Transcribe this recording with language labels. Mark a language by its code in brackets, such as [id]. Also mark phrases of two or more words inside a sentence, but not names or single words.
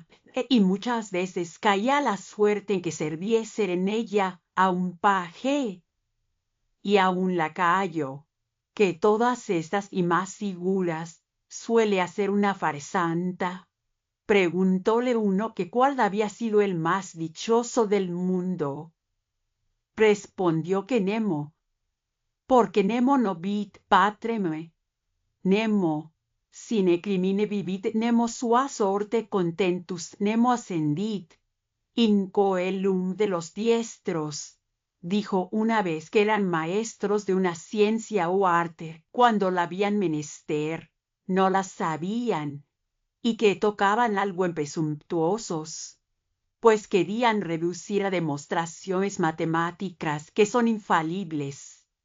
[es] y muchas veces caía la suerte en que serviese en ella a un paje y a un lacayo, que todas estas y más figuras suele hacer una farsanta. Preguntóle uno que cuál había sido el más dichoso del mundo. Respondió que [la] Nemo, porque Nemo no vit patrem, Nemo sine crimine vivit, Nemo sua sorte contentus, Nemo ascendit in coelum [es] de los diestros. Dijo una vez que eran maestros de una ciencia o arte, cuando la habían menester, no la sabían, y que tocaban algo en presumptuosos, pues querían reducir a demostraciones matemáticas que son infalibles